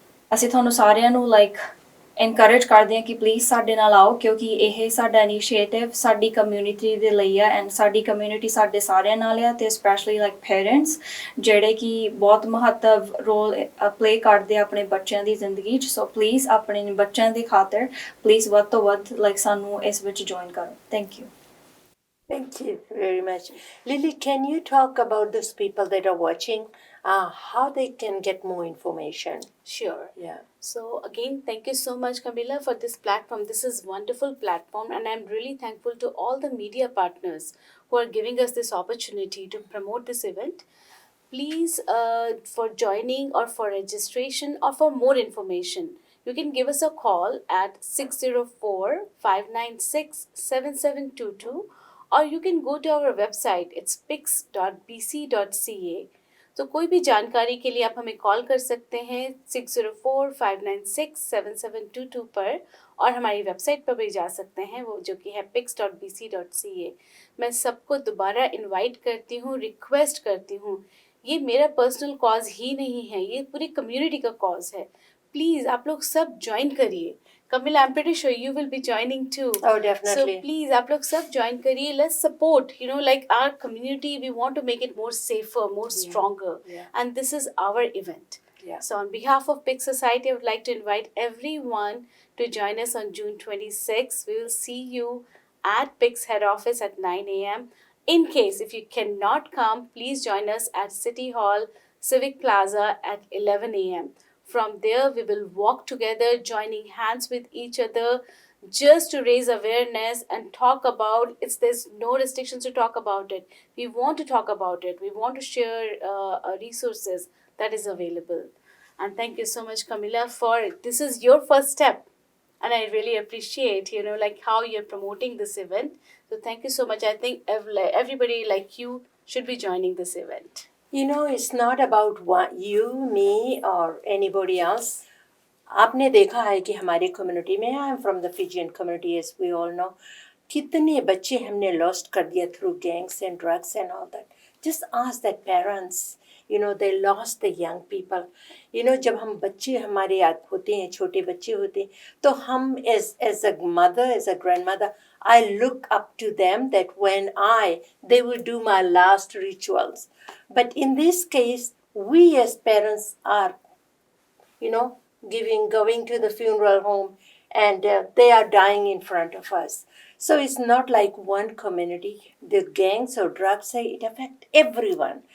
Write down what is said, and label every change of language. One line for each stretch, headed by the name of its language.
Punjabi: ਅਸੀਂ ਤੁਹਾਨੂੰ ਸਾਰਿਆਂ ਨੂੰ ਲਾਈਕ ਇਨਕਰੇਜ ਕਰਦੇ ਹਾਂ ਕਿ ਪਲੀਜ਼ ਸਾਡੇ ਨਾਲ ਆਓ ਕਿਉਂਕਿ ਇਹ ਸਾਡਾ ਇਨੀਸ਼ੀਏਟਿਵ ਸਾਡੀ ਕਮਿਊਨਿਟੀ ਦੇ ਲਈ ਆ ਐਂਡ ਸਾਡੀ ਕਮਿਊਨਿਟੀ ਸਾਡੇ ਸਾਰਿਆਂ ਨਾਲ ਆ ਤੇ ਸਪੈਸ਼ਲੀ ਲਾਈਕ ਪੇਰੈਂਟਸ ਜਿਹੜੇ ਕਿ ਬਹੁਤ ਮਹੱਤਵ ਰੋਲ ਪਲੇ ਕਰਦੇ ਆ ਆਪਣੇ ਬੱਚਿਆਂ ਦੀ ਜ਼ਿੰਦਗੀ 'ਚ ਸੋ ਪਲੀਜ਼ ਆਪਣੇ ਬੱਚਿਆਂ ਦੀ ਖਾਤਰ ਪਲੀਜ਼ ਵੱਧ ਤੋਂ ਵੱਧ ਲਾਈਕ ਸਾਨੂੰ ਇਸ ਵਿੱਚ ਜੁਆਇਨ ਕਰੋ thank you
English: Thank you very much. Lily, can you talk about those people that are watching, how they can get more information? Sure. Yeah. So again, thank you so much, Camilla, for this platform. This is wonderful platform, and I'm really thankful to all the media partners who are giving us this opportunity to promote this event. Please, for joining or for registration or for more information, you can give us a call at 604-596-7722. or you can go to our website, it's pix.bc.ca.
Hindi: तो कोई भी जानकारी के लिए आप हमें call कर सकते हैं 604-596-7722 पर और हमारी वेबसाइट पर भी जा सकते हैं वो जो कि है pix.bc.ca. मैं सबको दोबारा इनवाइट करती हूँ, रिक्वेस्ट करती हूँ, ये मेरा पर्सनल कॉज ही नहीं है, ये पूरी कम्युनिटी का कॉज है. प्लीज़ आप लोग सब ज्वाइन करिए.
English: Camilla, I'm pretty sure you will be joining too. Oh, definitely. So please,
Hindi: आप लोग सब join करिए.
English: Let's support. You know, like our community, we want to make it more safer, more stronger. Yeah. And this is our event. Yeah. So on behalf of Pix Society, I would like to invite everyone to join us on June 26th. We will see you at Pix head office at 9 a.m. In case if you cannot come, please join us at City Hall Civic Plaza at 11 a.m. From there, we will walk together, joining hands with each other, just to raise awareness and talk about it. There's no restrictions to talk about it. We want to talk about it. We want to share resources that is available. And thank you so much, Camilla, for it. This is your first step. and I really appreciate, like how you're promoting this event. So thank you so much. I think everybody like you should be joining this event. It's not about you, me, or anybody else.
Hindi: आपने देखा है कि हमारी community में,
English: I am from the Fijian community as we all know,
Hindi: कितने बच्चे हमने lost कर दिया
English: Through gangs and drugs and all that. Just ask that parents, they lost the young people.
Hindi: जब हम बच्चे हमारे याद होते हैं, छोटे बच्चे होते हैं, तो हम
English: As a mother, as a grandmother, I look up to them that when they will do my last rituals. But in this case, we as parents are, going to the funeral home, and they are dying in front of us. So it's not like one community. The gangs or drugs, it affect everyone.